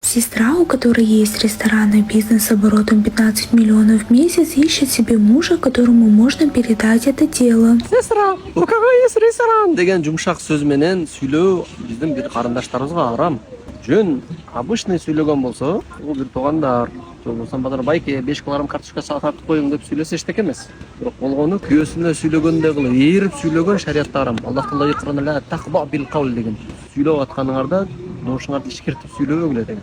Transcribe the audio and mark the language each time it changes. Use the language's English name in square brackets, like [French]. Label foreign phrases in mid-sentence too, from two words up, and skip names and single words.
[Russian] Сестра, у которой есть ресторанный бизнес с оборотом 15 миллионов в месяц, ищет себе мужа, которому можно передать это дело. Сестра, у кого есть ресторан? [Kyrgyz] Деген жумшак сөз менен сүйлөө биздин бир карындаштарыбызга арам. Жөн обычный сүйлөгөн болсо, бул бир туугандар, болбосо базар байке 5 килограмм картошка тартып коюң деп сүйлөсө эчтеке эмес. Бирок болгону күйөөсүнө сүйлөгөндөй кылып ээрип сүйлөгөн шариятта арам. Аллах Таала Кур'анда [Arabic] تخضعن بالقول [Kyrgyz] деген. Сүйлөп атканыңарда доошуңарды ишкертип сүйлөбөгүлө деген.